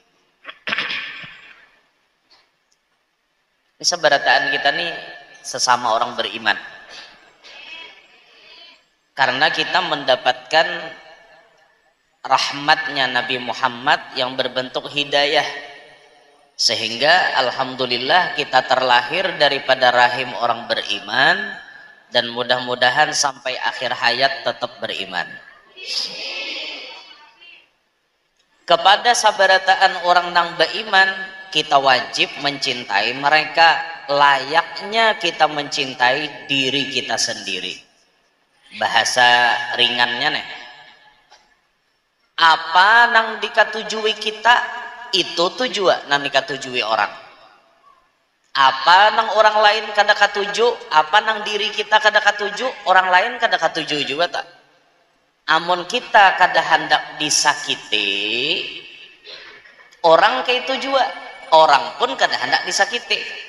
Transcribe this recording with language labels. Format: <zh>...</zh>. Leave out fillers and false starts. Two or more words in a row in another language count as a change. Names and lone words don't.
<id>Ini seberataan kita nih sesama orang beriman, karena kita mendapatkan rahmatnya Nabi Muhammad yang berbentuk hidayah, sehingga alhamdulillah kita terlahir daripada rahim orang beriman, dan mudah-mudahan sampai akhir hayat tetap beriman.</id> <bjn>Kepada sabarataan orang nang beriman, kita wajib mencintai mereka layaknya kita mencintai diri kita sendiri. Bahasa ringannya nih, apa nang dikatujui kita itu tujuan nang dikatujui orang. Apa nang orang lain kada katuju, apa nang diri kita kada katuju, orang lain kada katuju juga tak. Amun kita kada hendak disakiti, orang kayak itu juga, orang pun kada hendak disakiti.</bjn>